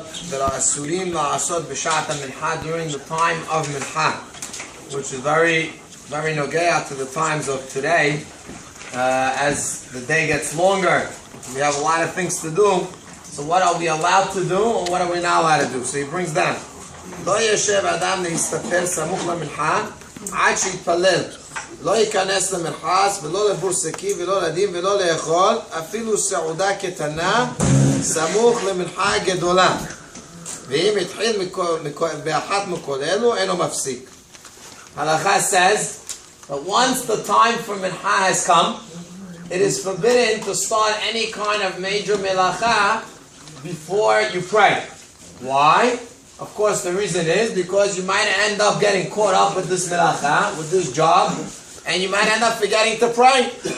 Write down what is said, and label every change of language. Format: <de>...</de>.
<en>that are</en> <he>asurim la'asot b'shat minha</he> <en>during the time of minha, which is very nogea to the times of today. As the day gets longer, we have a lot of things to do. So what are we allowed to do, and what are we not allowed to do? So he brings down.</en> <he>לא ישב אדם להסתפר סמוך למנחה עד שיתפלל. לא ייכנס למרחץ ולא לבור שקי ולא לדין ולא לאכול אפילו סעודה קטנה סמוך למנחה גדולה. ואם התחיל באחת מכל אלו אינו מפסיק.</he> <en>Halacha says that once the time for minha has come, it is forbidden to start any kind of major melacha before you pray. Why? Of course, the reason is because you might end up getting caught up with this melacha, with this job, and you might end up forgetting to pray.</en>